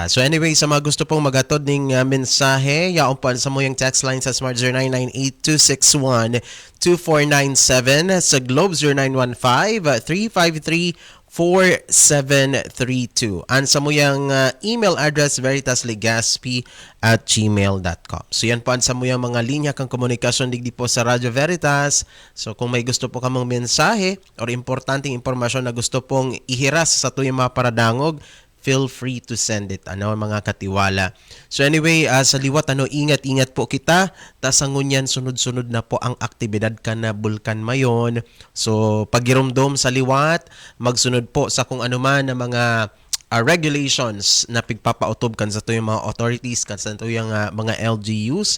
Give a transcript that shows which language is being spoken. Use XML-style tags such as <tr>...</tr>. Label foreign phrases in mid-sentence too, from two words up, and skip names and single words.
<en>So anyway,</en> <bik>sa mga gusto pong magatod ng mensahe, yaon pa sa mo yung text line sa Smart 0998-261-2497, sa Globe 0915-353-4732. Ansa mo yung email address veritaslegazpi@gmail.com. So yan po ansa mo yung mga linya kang komunikasyon digdi po sa Radyo Veritas. So kung may gusto po kamong mensahe or importanteng impormasyon na gusto pong ihiras sa tuyong mga paradangog,</bik> <en>feel free to send it.</en> <bik>Mga katiwala.</bik> <en>So anyway,</en> <bik>sa liwat, ingat-ingat po kita. Tasangun yan, sunod-sunod na po ang aktibidad ka na bulkan mayon. So pagirumdom sa liwat, magsunod po sa kung anuman na mga regulations na pigpapautob kan sa tuyong mga authorities, kan sa tuyong mga LGUs.</bik>